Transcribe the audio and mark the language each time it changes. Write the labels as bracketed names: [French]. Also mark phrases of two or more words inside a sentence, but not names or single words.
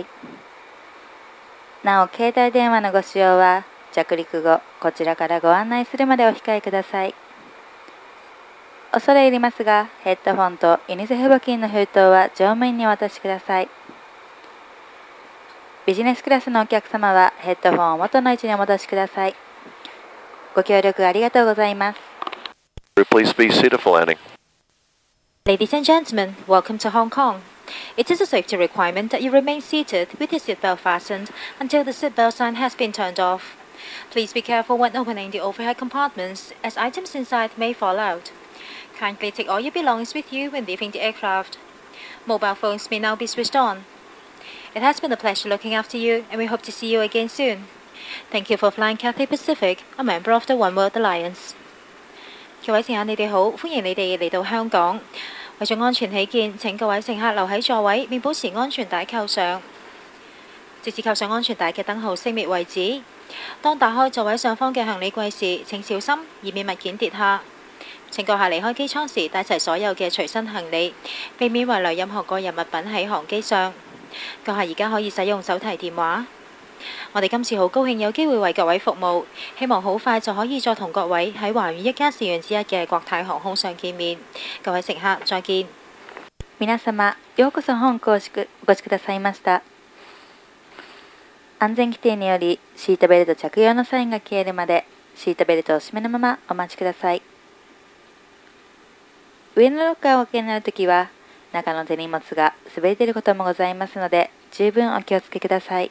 [Japanese] なお、携帯電話のご使用は、着陸後、こちらからご案内するまでお控えください。恐れ入りますが、ヘッドフォンとユニセフ募金の封筒は乗務員にお渡しください。ビジネスクラスのお客様はヘッドフォンを元の位置にお戻しください。ご協力ありがとうございます。 [English] Please be seated for landing. Ladies and gentlemen, welcome to Hong Kong. It is a safety requirement that you remain seated with your seatbelt fastened until the seatbelt sign has been turned off. Please be careful when opening the overhead compartments, as items inside may fall out. Kindly take all your belongings with you when leaving the aircraft. Mobile phones may now be switched on. It has been a pleasure looking after you, and we hope to see you again soon. Thank you for flying Cathay Pacific, a member of the One World Alliance. [Cantonese] 各位乘客，你哋好，歡迎你哋嚟到香港。為咗安全起見，請各位乘客留喺座位，並保持安全帶扣上，直至扣上安全帶嘅燈號熄滅為止。當打開座位上方嘅行李櫃時，請小心，以免物件跌下。請閣下離開機艙時帶齊所有嘅隨身行李，避免遺留任何個人物品喺航機上。閣下而家可以使用手提電話。我哋今次好高興有機會為各位服務，希望好快就可以再同各位喺華苑一家事源之一嘅國泰航空上見面。各位乘客，再見。 [Japanese] 皆様、ようこそ本港お越しくださいました。安全規定によりシートベルト着用のサインが消えるまでシートベルトを締めのままお待ちください。上のロッカーをお開けになるときは中の手荷物が滑り出ることもございますので十分お気をつけください。